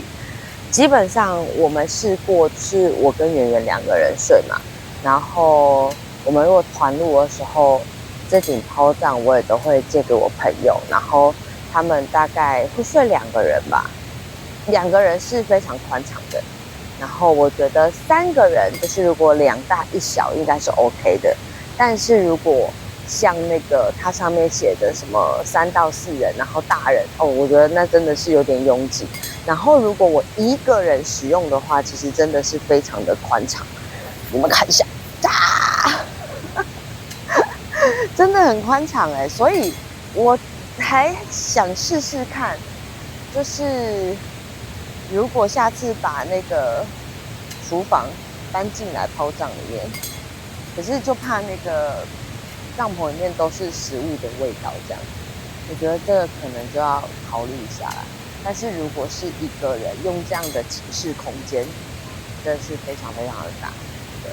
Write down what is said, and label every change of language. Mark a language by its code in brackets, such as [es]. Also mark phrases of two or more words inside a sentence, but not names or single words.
[zh] 基本上我們試過，是我跟圓圓2個人睡嘛，然後我們如果團露的時候，這頂拋葬我也都會借給我朋友，然後他們大概會睡2個人吧，2個人是非常寬敞的。然後我覺得3個人，就是如果2大1小應該是 OK 的，但是如果像那個它上面寫的什麼3到4人，然後大人哦，我覺得那真的是有點擁擠。然後如果我1個人使用的話，其實真的是非常的寬敞。我們看一下，真的很寬敞哎，所以我還想試試看，就是如果下次把那個廚房搬進來拋葬裡面，可是就怕那個帳篷裡面都是食物的味道，這樣，我覺得這個可能就要考慮一下啦。但是如果是1個人用這樣的寢室空間，真的是非常非常的大，對。